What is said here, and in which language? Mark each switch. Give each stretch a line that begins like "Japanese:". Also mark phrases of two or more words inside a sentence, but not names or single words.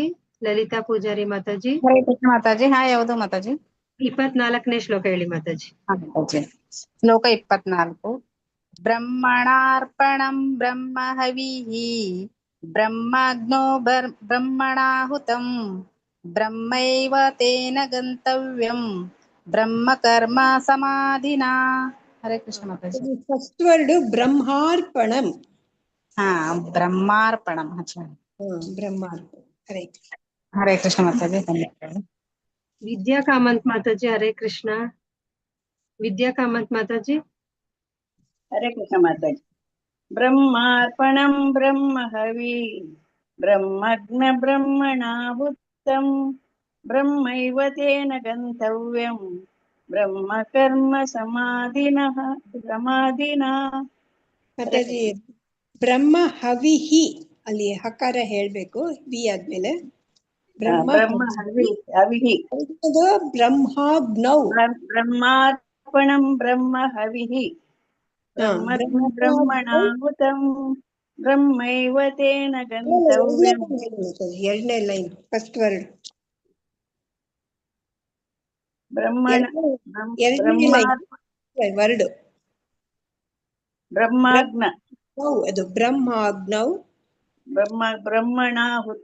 Kannada: ಲಲಿತಾ ಪೂಜಾರಿ ಮಾತಾಜಿ. ಹರೇ ಕೃಷ್ಣ ಮಾತಾಜಿ. ಹಾ, ಯಾವುದು ಮಾತಾಜಿ? 24ನೇ ಶ್ಲೋಕ ಹೇಳಿ ಮಾತಾಜಿ. ಶ್ಲೋಕ 24.
Sanskrit: ಬ್ರಹ್ಮಣಾರ್ಪಣಂ ಬ್ರಹ್ಮ ಹವಿಃ ಬ್ರಹ್ಮಾಗ್ನೋ ಬ್ರಹ್ಮಣಾಹುತಂ ಬ್ರಹ್ಮೈವ ತೇನ ಗಂತವ್ಯಂ ಬ್ರಹ್ಮ ಕರ್ಮ ಸಮಾಧಿನಾ.
Kannada: ಹರೇ ಕೃಷ್ಣ ಮಾತಾಜಿ.
English: first word ಬ್ರಹ್ಮಾರ್ಪಣಂ.
Kannada: ಹಾ, ಬ್ರಹ್ಮಾರ್ಪಣಂ. ಬ್ರಹ್ಮಾರ್ಪಣ. ಹರೇ ಕೃಷ್ಣ ಮಾತಾಜಿ. ವಿದ್ಯಾ ಕಾಮಂತ್ ಮಾತಾಜಿ ಹರೇ ಕೃಷ್ಣ. ವಿದ್ಯಾ ಕಾಮಂತ್ ಮಾತಾಜಿ.
Sanskrit: ಹರೇ ಕೃಷ್ಣ ಮಾತಾಜಿ. ಬ್ರಹ್ಮಾರ್ಪಣಂ ಬ್ರಹ್ಮ ಹವಿ ಬ್ರಹ್ಮಗ್ನ ಬ್ರಹ್ಮಣಾಹುತಂ ಬ್ರಹ್ಮೈವ ತೇನ ಗಂತವ್ಯಂ ಬ್ರಹ್ಮ ಕರ್ಮ ಸಮಾಧಿನಾ.
Kannada: ಮಾತಾಜಿ ಬ್ರಹ್ಮ ಹವಿಹಿ ಅಲ್ಲಿ ಹಕಾರ ಹೇಳ್ಬೇಕು, ವಿ ಆದ್ಮೇಲೆ.
Sanskrit: ಬ್ರಹ್ಮ ಹವಿಹಿ ಬ್ರಹ್ಮಾಗ್ನೌ ಬ್ರಹ್ಮಾರ್ಪಣಂ ಬ್ರಹ್ಮ ಹವಿಹಿ ಬ್ರಹ್ಮಣಾಹುತಂ ಬ್ರಹ್ಮೈವ ತೇನ ಗಂತವ್ಯಂ.
English: 2nd line first word. word
Sanskrit: ಬ್ರಹ್ಮಾಗ್ನ.
Kannada: ಅದು ಬ್ರಹ್ಮಾಗ್ನೌ
Sanskrit: ಬ್ರಹ್ಮಣಾಹುತ.